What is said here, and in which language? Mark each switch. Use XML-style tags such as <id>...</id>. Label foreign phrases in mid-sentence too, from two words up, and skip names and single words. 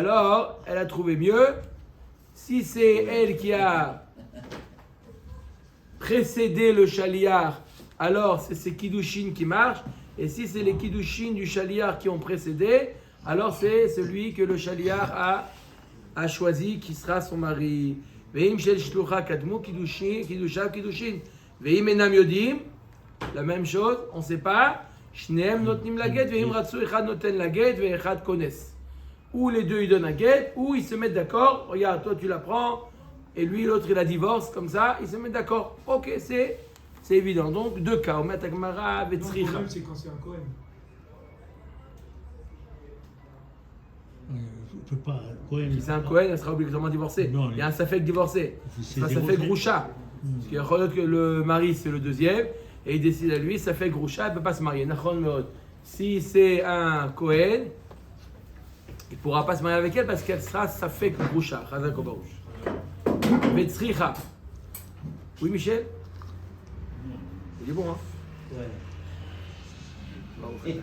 <fr>Alors, elle a trouvé mieux. Si c'est elle qui a précédé le chaliar, alors c'est Kiddushin qui marche. Et si c'est les Kiddushin du chaliar qui ont précédé, alors c'est celui que le chaliar a choisi qui sera son mari.</fr> <he>ואם של שלוחה קדמו קידושין, קידושיו קידושין. ואם אינם יודעים,</he> <fr>la même chose, on ne sait pas.</fr> <he>שניהם נותנים לה גט, ואם רצו אחד נותן לה גט, ואחד כונס.</he> <fr>Ou les deux ils donnent un get, ou ils se mettent d'accord. Regarde, toi tu la prends, et lui l'autre il la divorce, comme ça, ils se mettent d'accord. Ok, c'est évident. Donc deux cas.</fr> <he>אומרת הגמרא</he> <fr>Le vetzricha. problème, c'est quand c'est un Cohen. On peut pas. Cohen. Si c'est un Cohen, elle sera obligatoirement divorcée. Non, Il y a un safek divorcé. C'est Ça fait groucha. Parce qu'il y a reconnaître que le mari c'est le deuxième, et il décide à lui, ça fait groucha, elle ne peut pas se marier.</fr> <he>נכון מאוד.</he> <fr>Si c'est un Cohen, il ne pourra pas se marier avec elle parce qu'elle sera safek groucha.</fr> <he>חזק וברוך.</he> <fr>Vetzricha. Oui, Michel? Il est bon, hein? Ouais.</fr>